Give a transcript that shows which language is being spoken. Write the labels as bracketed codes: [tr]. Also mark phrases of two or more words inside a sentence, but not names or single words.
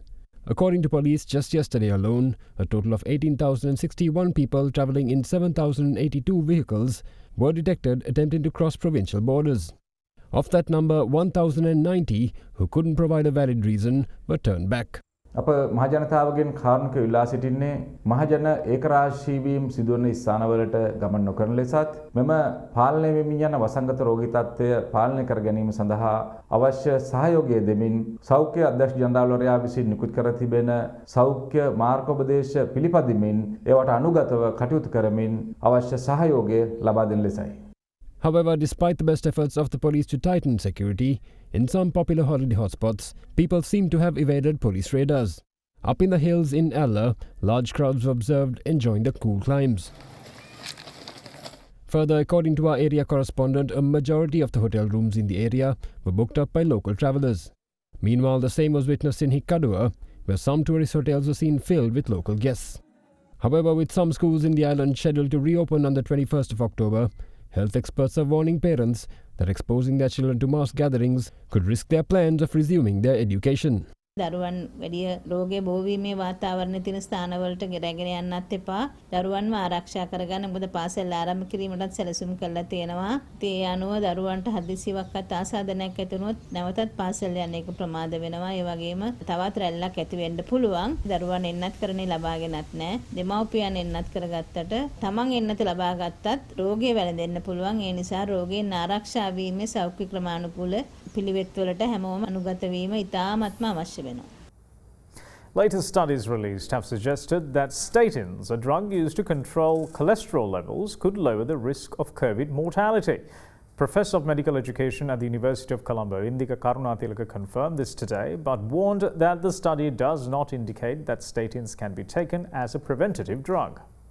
[en] According to police, just yesterday alone, a total of 18,061 people travelling in 7,082 vehicles were detected attempting to cross provincial borders. Of that number, 1,090 who couldn't provide a valid reason were turned back. [si] අප මහජනතාවගෙන් කාරණක ඉල්ලා සිටින්නේ මහජන ඒකරාශී වීම සිදුවන ස්ථානවලට ගමන් නොකරන ලෙසත් මෙම පාලනය වෙමින් යන වසංගත රෝගී තත්ත්වය පාලනය කර ගැනීම සඳහා අවශ්‍ය සහයෝගය දෙමින් සෞඛ්‍ය අධ්‍යක්ෂ ජනරාල්වරයා විසින් නිකුත් කර තිබෙන සෞඛ්‍ය මාර්ගෝපදේශ පිළිපදිමින් ඒවට අනුගතව කටයුතු කරමින් අවශ්‍ය සහයෝගය ලබා දෙන ලෙසයි. [en] However, despite the best efforts of the police to tighten security, in some popular holiday hotspots, people seem to have evaded police radars. Up in the hills in Alla, large crowds were observed enjoying the cool climbs. Further, according to our area correspondent, a majority of the hotel rooms in the area were booked up by local travellers. Meanwhile, the same was witnessed in Hikkadua, where some tourist hotels were seen filled with local guests. However, with some schools in the island scheduled to reopen on the 21st of October, health experts are warning parents that exposing their children to mass gatherings could risk their plans of resuming their education. [si] දරුවන් වැඩි රෝගයේ බෝවීමේ වාතාවරණයේ තියෙන ස්ථානවලට ගෙරගෙන යන්නත් එපා. දරුවන්ව ආරක්ෂා කරගන්න මොකද පාසල් ආරම්භ කිරීමටත් සැලසුම් කරලා තියෙනවා. ඒ අනුව දරුවන්ට හදිසියක්වත් ආසාදනයක් ඇති වුණොත් නැවතත් පාසල් යන්න එක ප්‍රමාද වෙනවා. ඒ වගේම තවත් රැල්ලක් ඇති වෙන්න පුළුවන්. දරුවන් එන්නත් කරන්නේ ලබාගෙනත් නැහැ. දෙමව්පියන් එන්නත් කරගත්තට තමන් එන්නත ලබා ගත්තත් රෝගය වැළඳෙන්න පුළුවන්. ඒ නිසා රෝගයෙන් ආරක්ෂා වීමේ සෞඛ්‍ය ක්‍රමානුකූල පිළිවෙත්වලට හැමෝම අනුගත වීම ඉතාමත්ම අවශ්‍ය වෙනවා. [en] Latest studies released have suggested that statins, a drug used to control cholesterol levels, could lower the risk of COVID mortality. Professor of Medical Education at the University of Colombo, Indika Karunatilaka, confirmed this today, but warned that the study does not indicate that statins can be taken as a preventative drug.